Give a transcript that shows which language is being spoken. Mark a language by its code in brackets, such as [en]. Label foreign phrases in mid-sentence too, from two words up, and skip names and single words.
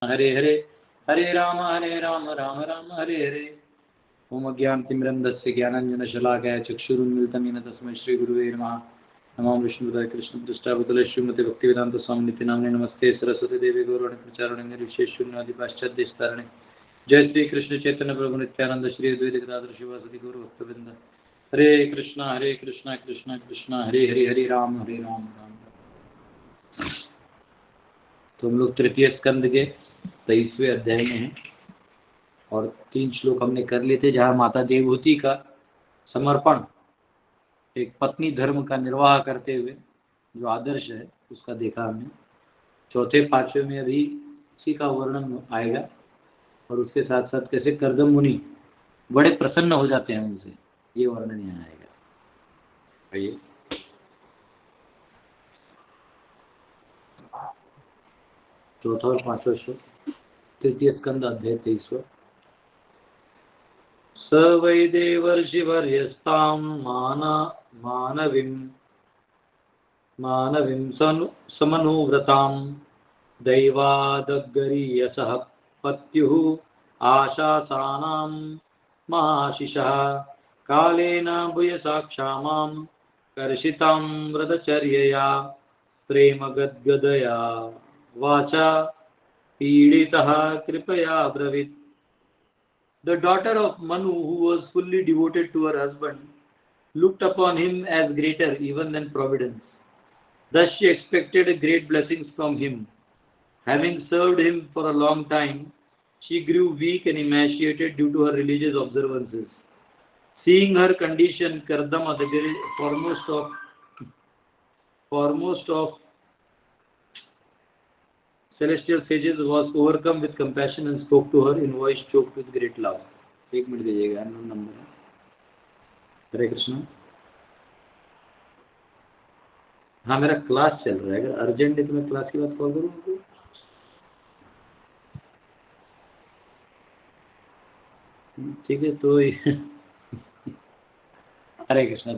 [sa] हरे हरे, हरे राम राम राम हरे हरे। ओम अज्ञानतिमिरन्धस्य ज्ञानाञ्जनशलाकया चक्षुरुन्मिलितं येन तस्मै श्रीगुरुवे नमः। नमो विष्णुपदाय कृष्णपृष्ठावतले श्रीमते भक्तिवेदांत स्वामी नाम्ने नमस्ते सरस्वती देवी गौरवाणी प्रचारणे निर्विशेष शून्यवादी पाश्चात्यस्तरणे। जय श्री कृष्ण चैतन्य प्रभु नित्यानंद श्री अद्वैत गदाधर शिवासादि गौर भक्तवृंद। हरे कृष्णा कृष्णा कृष्णा हरे हरे, हरे राम राम राम। [hi] तो हम लोग तृतीय स्कंद के 23वें अध्याय में हैं और 3 श्लोक हमने कर लिए थे जहाँ माता देवहूति का समर्पण, एक पत्नी धर्म का निर्वाह करते हुए जो आदर्श है उसका देखा हमने। चौथे 5वें में अभी उसी का वर्णन आएगा और उसके साथ साथ कैसे कर्दम मुनि बड़े प्रसन्न हो जाते हैं उनसे, ये वर्णन यहाँ आएगा। आइए चौथा और 5वां श्लोक, तृतीय स्कंद अध्याय 23। [sa] स वै देवर्षिवर्यस्तां मानवीं समनुव्रतां दैवादगरीयसः पत्युः आशासानां महाशिषः कालेन भूयसा क्षामां कर्षितां व्रतचर्यया प्रेमगद्गदया वाचा पीडितः कृपया ब्रवीत्। [en] The daughter of Manu, who was fully devoted to her husband, looked upon him as greater even than Providence. Thus she expected great blessings from him. Having served him for a long time, she grew weak and emaciated due to her religious observances. Seeing her condition, Kardama, the foremost of celestial sages, was overcome with compassion and spoke to her in voice choked with great love. [hi] 1 मिनट दीजिएगा, नंबर है। हरे कृष्ण। हाँ, मेरा क्लास चल रहा है, अगर अर्जेंट है तो मैं क्लास के बाद कॉल करूँ? ठीक है, तो हरे कृष्ण।